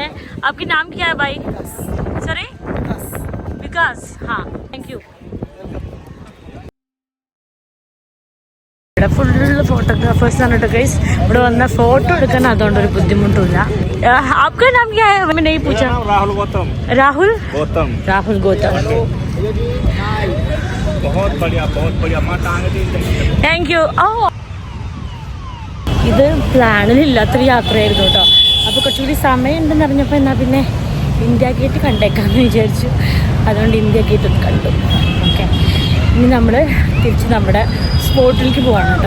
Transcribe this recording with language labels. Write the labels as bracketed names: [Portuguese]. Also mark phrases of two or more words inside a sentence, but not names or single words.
[Hindi] आपकी नाम क्या है भाई? सॉरी विकास. हाँ [English] thank you. [Malayalam] ഇവിടെ [English] full photographers [Malayalam] ആണ് കേട്ടോ ഗൈസ്. ഇവിടെ വന്ന ഫോട്ടോ എടുക്കാൻ അതുകൊണ്ടൊരു ബുദ്ധിമുട്ടില്ല. [Hindi] आपका नाम क्या है? मैं नहीं पूछा. राहुल गौतम. राहुल गौतम. राहुल गौतम. बहुत बढ़िया माता आगे. [English] thank you. [Malayalam] ഇത് പ്ലാനിലില്ലാത്തൊരു യാത്രയായിരുന്നു കേട്ടോ. അപ്പോൾ കുറച്ചുകൂടി സമയം ഉണ്ടെന്ന് അറിഞ്ഞപ്പോൾ എന്നാൽ പിന്നെ ഇന്ത്യ ഗേറ്റ് കണ്ടേക്കാമെന്ന് വിചാരിച്ചു. അതുകൊണ്ട് ഇന്ത്യ ഗേറ്റ് ഒന്ന് കണ്ടു. ഓക്കെ, ഇനി നമ്മൾ തിരിച്ച് നമ്മുടെ സ്പോട്ടിലേക്ക് പോവാണ് കേട്ടോ.